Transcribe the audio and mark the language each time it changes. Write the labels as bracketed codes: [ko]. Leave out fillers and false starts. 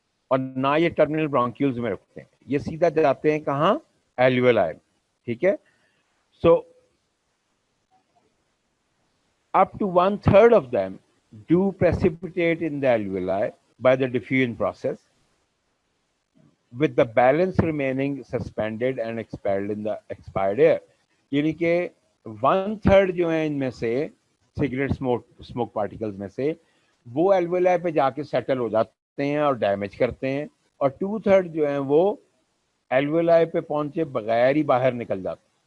[ur] اور نہ یہ ٹرمینل برونکیولز میں رکتے ہیں, یہ سیدھا جاتے ہیں کہاں, ایلویولائی. ٹھیک ہے, [en] So up to one third of them do precipitate in the alveoli by the diffusion process, with the balance remaining suspended and expelled in the expired air. [ur] یعنی کہ ون تھرڈ جو ہیں ان میں سے سگریٹ اسموک پارٹیکلز میں سے وہ الویولائی پہ جا کے سیٹل ہو جاتے ہیں اور ڈیمیج کرتے ہیں, اور ٹو تھرڈ جو ہیں وہ الویولائی پہ پہنچے بغیر ہی باہر نکل جاتے ہیں.